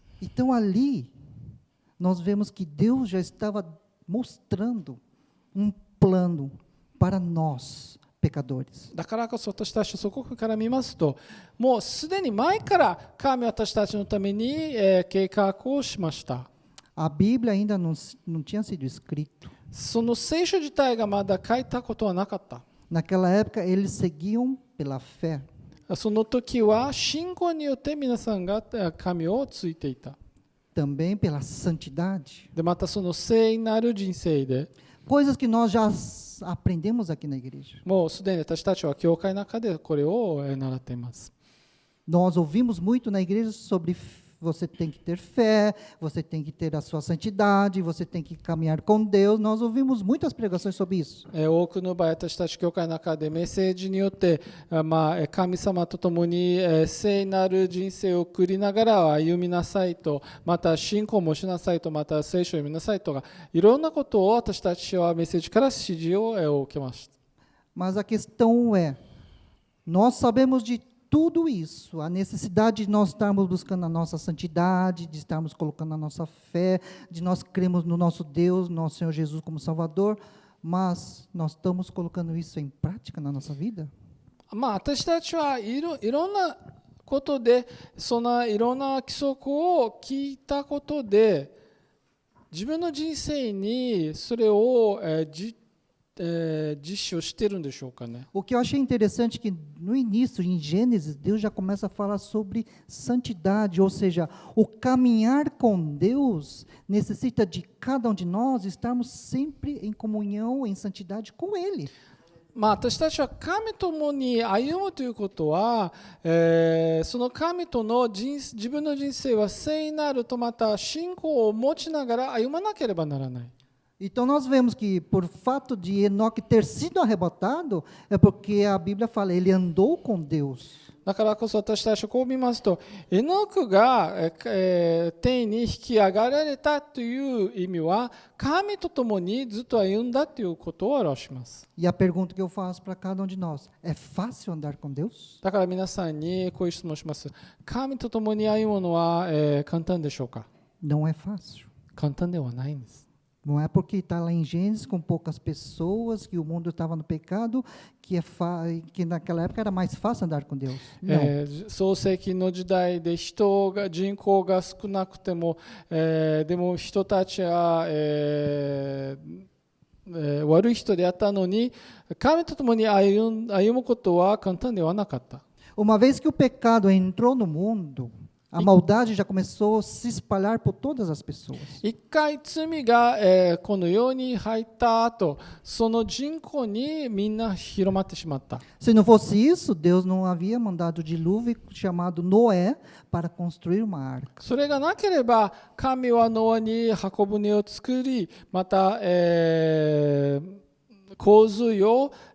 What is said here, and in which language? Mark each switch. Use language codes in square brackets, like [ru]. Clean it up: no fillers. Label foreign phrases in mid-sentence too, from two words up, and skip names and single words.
[pt] Então ali, nós vemos que Deus já estava mostrando plano para nós, pecadores. [ja] だからこそ私たちそこから見ますと、もうすでに前から神は私たちのために、計画をしました。 [pt] A Bíblia ainda não tinha sido escrito. [ja] その聖書自体がまだ書いたことはなかった。 [pt] Naquela época, eles seguiam pela fé. [ja] その時は信仰によって皆さんが神をついていた。 [pt] Também pela santidade. [ja] でまたその聖なる人生で、 [pt] Coisas que nós já aprendemos aqui na igreja. [ja] もうすでに私たちは教会の中でこれを習っています。 [pt] Nós ouvimos muito na igreja sobre você tem que ter fé, você tem que ter a sua santidade, você tem que caminhar com Deus. Nós ouvimos muitas pregações sobre isso. [ja] 多くの場合、私たち教会の中でメッセージによって、神様と共に聖なる人生を送りながら歩みなさいと、また信仰もしなさいと、また聖書を読みなさいとか、いろんなことを私たちはメッセージから指示を受けました。 [pt] Mas a questão é, nós sabemos de tudo isso, a necessidade de nós estarmos buscando a nossa santidade, de estarmos colocando a nossa fé, de nós cremos no nosso Deus, nosso Senhor Jesus como Salvador, mas nós estamos colocando isso em prática na nossa vida? [ja] 私たちはいろんなことで、そのいろんな規則を聞いたことで、自分の人生にそれを実施しているんでしょうかね。 [pt] O que eu achei interessante é que no início, em Gênesis, Deus já começa a falar sobre santidade, ou seja, o caminhar com Deus necessita de cada um de nós estarmos sempre em comunhão, em santidade com Ele. [ja] 私たちは神と共に歩むということは、その神との自分の人生は聖なるとまた信仰を持ちながら歩まなければならない。 [pt] Então nós vemos que por fato de Enoque ter sido arrebatado, é porque a Bíblia fala, ele andou com Deus. [ja] だからこそ私たちはこう見ますと、エノクが天に引き上がられたという意味は、神と共にずっと歩んだということを表します。 [pt] E a pergunta que eu faço para cada um de nós, é fácil andar com Deus? [ja] だから皆さんにこういう質問をします。神と共に歩むのは、簡単でしょうか？ [pt] Não é fácil. [ja] 簡単ではないんです。 [pt] Não é porque está lá em Gênesis com poucas pessoas, que o mundo estava no pecado, que naquela época era mais fácil andar com Deus. Não. [ja] 創世記の時代で人口が少なくても、でも人たちは、悪い人であったのに、神と共に歩むことは簡単ではなかった。 [pt] Uma vez que o pecado entrou no mundo, a maldade já começou a se espalhar por todas as pessoas. [ja] 一回罪が、この世に入った後、その人口にみんな広まってしまった。 [pt] Se não fosse isso, Deus não havia mandado o dilúvio chamado Noé para construir uma arca. [ja] それがなければ、神はノアに箱舟を作り、また、洪水を、行うことはなかった。